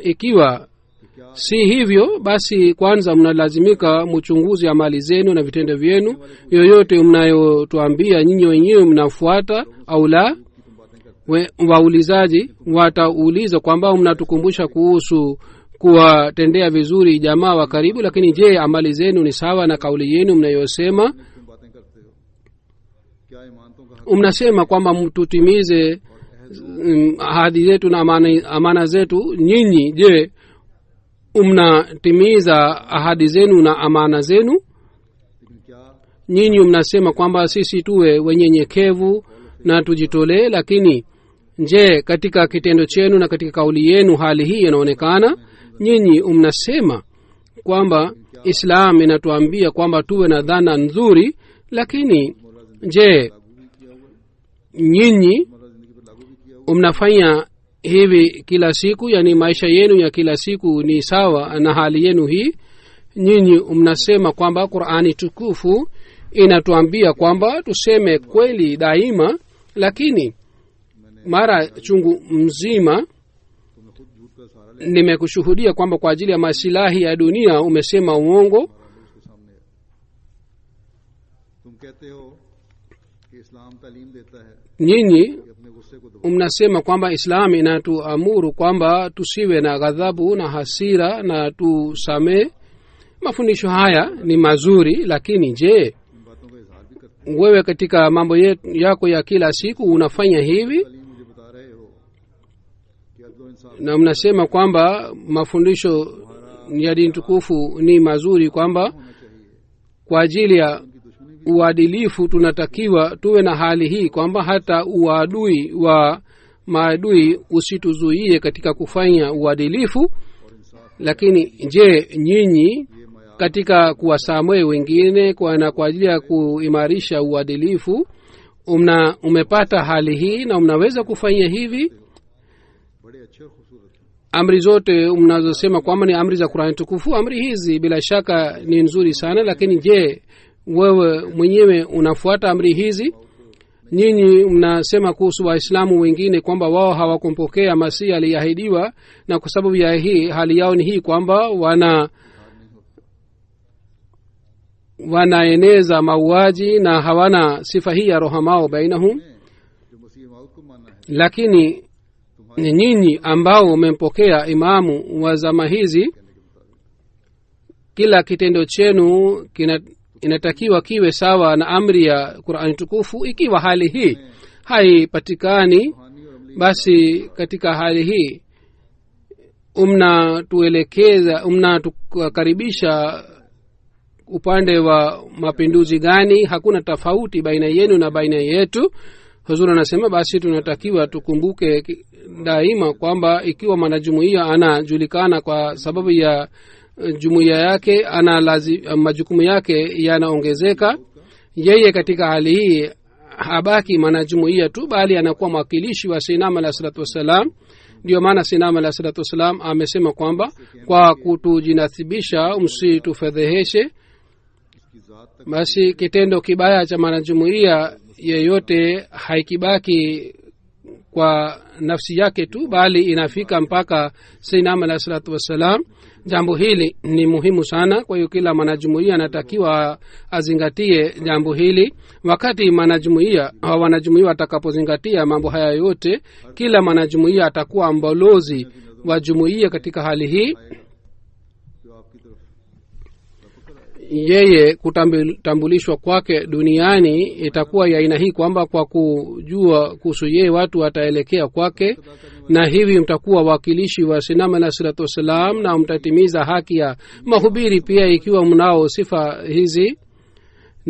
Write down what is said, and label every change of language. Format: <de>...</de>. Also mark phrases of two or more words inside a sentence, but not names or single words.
<sw>Ikiwa si hivyo, basi kwanza mnalazimika mchunguzi amali zenu na vitendo vyenu. Yoyote mnayotuambia nyinyi wenyewe mnafuata au la. Waulizaji watauliza kwamba mnatukumbusha kuhusu kuwatendea vizuri jamaa wa karibu, lakini je, amali zenu ni sawa na kauli yenu mnayosema?</sw> <hi>तुम बातें करते हो, क्या इमानतों का हक</hi> <sw>Mnasema kwamba tutimize ahadi zetu na amana zetu. Nyinyi je, mnatimiza ahadi zenu na amana zenu?</sw> <hi>लेकिन क्या</hi> <sw>Nyinyi mnasema kwamba sisi tuwe wenyenyekevu na tujitolee, lakini je, katika kitendo chenu na katika kauli yenu hali hii inaonekana? Nyinyi mnasema kwamba Islam inatuambia kwamba tuwe na dhana nzuri, lakini je, nyinyi mnafanya hivi kila siku? Yani maisha yenu ya kila siku ni sawa na hali yenu hii? Nyinyi mnasema kwamba Qur'ani tukufu inatuambia kwamba tuseme kweli daima, lakini mara chungu mzima</sw> <hi>तुमने खुद झूठ का सहारा ले</hi> <sw>nimekushuhudia kwamba kwa ajili ya masilahi ya dunia umesema uongo.</sw> <hi>उसके सामने है। तुम कहते हो कि इस्लाम तालीम देता है</hi> <sw>Nyinyi</sw> <hi>कि अपने गुस्से को दबाओ,</hi> <sw>mnasema kwamba Islam inatuamuru kwamba tusiwe na ghadhabu na hasira na tusamee. Mafundisho haya ni mazuri, lakini je,</sw> <hi>इन बातों का इजहार भी करते</hi> <sw>wewe katika mambo yako ya kila siku unafanya hivi?</sw> <hi>हो। तालीम मुझे बता रहे हो कि अदल और इंसाफ</hi> <sw>Na mnasema kwamba mafundisho ya dini tukufu ni mazuri, kwamba</sw> <hi>होना चाहिए,</hi> <sw>kwa ajili ya</sw> <hi>उनकी दुश्मनी भी</hi> <sw>uadilifu tunatakiwa tuwe na hali hii kwamba hata uadui wa maadui usituzuie katika kufanya uadilifu.</sw> <hi>और इंसाफ</hi> <sw>Lakini je, nyinyi</sw> <hi>ये मया</hi> <sw>katika kuwasamehe wengine kwa ajili ya kuimarisha uadilifu umepata hali hii na mnaweza kufanya hivi?</sw> <hi>बड़े अच्छे और खूबसूरत हैं।</hi> <sw>Amri zote mnazosema kwamba ni amri za Qur'an tukufu, amri hizi bila shaka ni nzuri sana, lakini je, wewe mwenyewe unafuata amri hizi? Nyinyi mnasema kuhusu Waislamu wengine kwamba wao hawakumpokea Masihi aliyeahidiwa, na kwa sababu ya hii hali yao ni hii kwamba wanaeneza mauaji na hawana sifa hii ya</sw> <ar>رحماء بينهم.</ar> <hi>जो मसीह मौत को मानना है,</hi> <sw>Lakini ni nyinyi ambao mmempokea imamu wa zama hizi, kila kitendo chenu inatakiwa kiwe sawa na amri ya Qur'ani tukufu. Ikiwa hali hii haipatikani,</sw> <hi>रूहानी और अमली</hi> <sw>basi katika hali hii mnatukaribisha upande wa mapinduzi gani? Hakuna tofauti baina yenu na baina yetu. Huzuri anasema basi tunatakiwa tukumbuke daima kwamba ikiwa mwanajumuiya anajulikana kwa sababu ya jumuiya yake, majukumu yake yanaongezeka. Yeye katika hali hii habaki mwanajumuiya tu, bali anakuwa mwakilishi wa Sayyidina</sw> <ar>عليه الصلاة والسلام.</ar> <sw>Ndio maana Sayyidina</sw> <ar>عليه الصلاة والسلام</ar> <sw>amesema kwamba kwa kutujinasibisha msitufedheheshe.</sw> <hi>की जात तक</hi> <sw>Basi kitendo kibaya cha mwanajumuiya yeyote haikibaki kwa nafsi yake tu, bali inafika mpaka Sayyidina</sw> <ar>عليه الصلاة والسلام.</ar> <sw>Jambo hili ni muhimu sana, kwa hiyo kila mwanajumuiya anatakiwa azingatie jambo hili. Wakati wanajumuiya watakapozingatia mambo haya yote, kila mwanajumuiya atakuwa mbalozi wa jumuiya katika hali hii.</sw> <hi>जो आपकी तरफ</hi> <sw>Yeye kutambulishwa kwake duniani itakuwa ya aina hii kwamba kwa kujua kuhusu yeye watu wataelekea kwake, na hivi mtakuwa wakilishi wa Sayyidina</sw> <ar>عليه الصلاة والسلام</ar> <sw>na mtatimiza haki ya mahubiri pia ikiwa mnao sifa hizi.</sw>